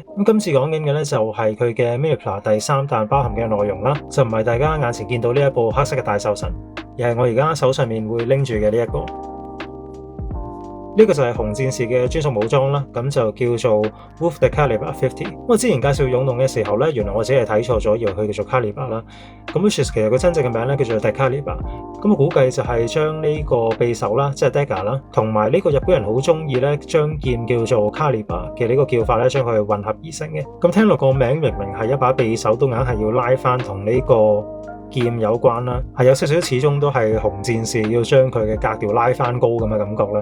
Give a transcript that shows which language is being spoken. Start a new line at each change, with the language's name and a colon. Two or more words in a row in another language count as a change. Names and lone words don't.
Cantonese: 咁今次講緊嘅咧就係佢嘅 Minipla 第3彈包含嘅內容啦，就唔係大家眼前見到呢一部黑色嘅大獸神，而係我而家手上面會拎住嘅呢一個。呢個就係紅戰士嘅專屬武裝啦，咁就叫做 Wolf the Caliber 50。我之前介紹勇動嘅時候咧，原來我只係睇錯咗，以為佢叫做 Caliber 啦。咁
English: which is
Cantonese: 其實佢真正嘅名咧叫做 The Caliber。咁我估計就係將呢個匕首啦，即係 Dagger 啦，同埋呢個日本人好中意咧將劍叫做 Caliber 嘅呢個叫法咧，將佢混合而成嘅。咁聽落個名明明係一把匕首，都硬係要拉翻同呢個劍有關啦，係有少少始終都係紅戰士要將佢嘅格調拉翻高咁嘅感覺啦。